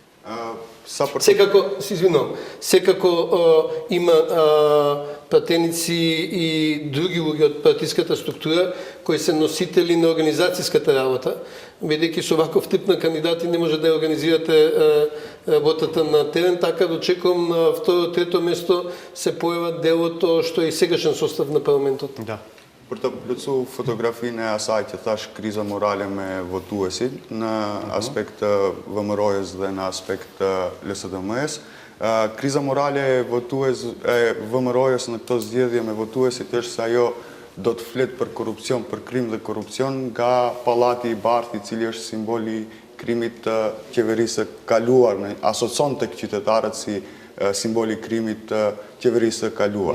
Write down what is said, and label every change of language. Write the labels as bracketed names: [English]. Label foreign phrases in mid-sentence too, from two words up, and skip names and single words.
[Macedonian] Секако има пратеници и други луѓе од партиската структура кои се носители на организацијската работа, бидејќи со ваков тип на кандидати не може да ја организирате работата на терен, така да очекувам на второ, трето место се појава делото што е и сегашен состав на парламентот. Да. [Albanian] Për të plotësu fotografinë e asaj që thash kriza morale me votuesit në aspekt VMRO-s dhe në aspekt LSDM-s. Kriza morale e VMRO-s në këto zgjedhje me votuesit është se ajo do të flet për korrupsion, për krim dhe korrupsion nga Pallati i Bardhë, i cili është simboli krimit qeverisë kaluar, asocion tek qytetarët si simboli krimit qeverisë kaluar.